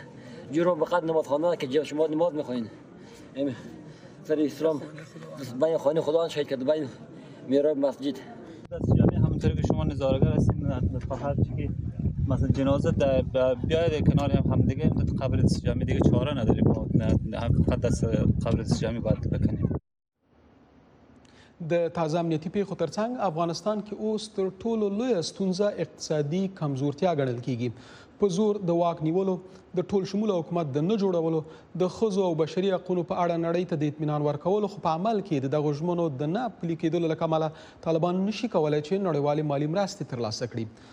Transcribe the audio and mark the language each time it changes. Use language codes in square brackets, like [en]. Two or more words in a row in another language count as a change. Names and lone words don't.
[fa] جرم فقط نماز خانه که شما نماز میخواین. سر اسلام بین خانه خدا شهید کرده، بین میراب مسجد. جمعی هم همونطور که شما نظاره‌گر هستید تا هر چی که مثلا جنازه بیاید کنار همدیگه قبر جمعی دیگه چاره نداریم نه فقط دست قبر جمعی باید بکنیم. [ps] د تازه امنیتي پیښو ترڅنګ افغانستان کې اوس تر ټولو لویه ستونزه اقتصادي کمزورتیا ګڼل کیږي. په زور د واک نیولو، د ټول شموله حکومت د نه جوړولو، د ښځو او بشري حقونو په اړه نړۍ ته د اطمینان ورکولو، خو په عمل کې د دغو ژمنو د نه پلي کېدلو له کمله طالبان نشي کولی چې نړیوالې مالي مرستې ترلاسه کړي.